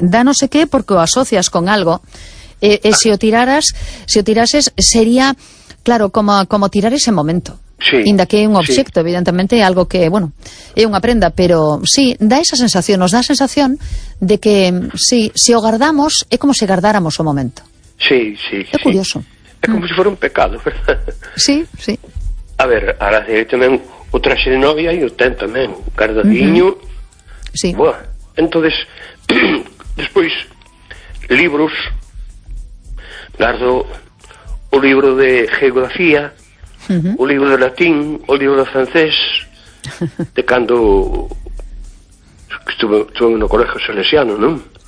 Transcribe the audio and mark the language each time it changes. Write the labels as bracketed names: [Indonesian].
[Galician] Da no sé qué porque o asocias con algo. Si o tirases, sería, claro, como tirar ese momento. Sí. Inda que é un objeto, sí. Evidentemente, algo que, bueno, é unha prenda. Pero sí, da esa sensación, nos da a sensación de que, sí, si o guardamos, é como se guardáramos o momento. Sí, sí. É curioso. É como se fuera un pecado, ¿verdad? Sí, sí. [Spanish] A ver, ahora sí, [Galician] tamén o traxe de novia e o ten tamén, o cardadiño... Sí. Buah. [Spanish] Entonces, después, libros. [Galician] Guardo o libro de geografía, o libro de latín, o libro de francés, de cando estuve no colegio salesiano, ¿no?